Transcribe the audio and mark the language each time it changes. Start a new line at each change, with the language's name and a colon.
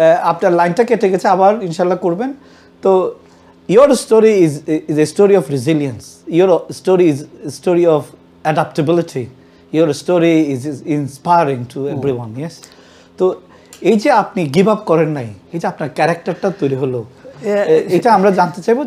Bangla: আপনার লাইনটা কেটে গেছে, আবার ইনশাল্লাহ করবেন।
English: তো your story is a story of resilience, your story is a story of adaptability, your story is inspiring to everyone.
Bangla: Yes, তো এই যে আপনি গিভ আপ করেন নাই, এই যে আপনার ক্যারেক্টারটা তৈরি হলো, এটা আমরা জানতে চাইবো।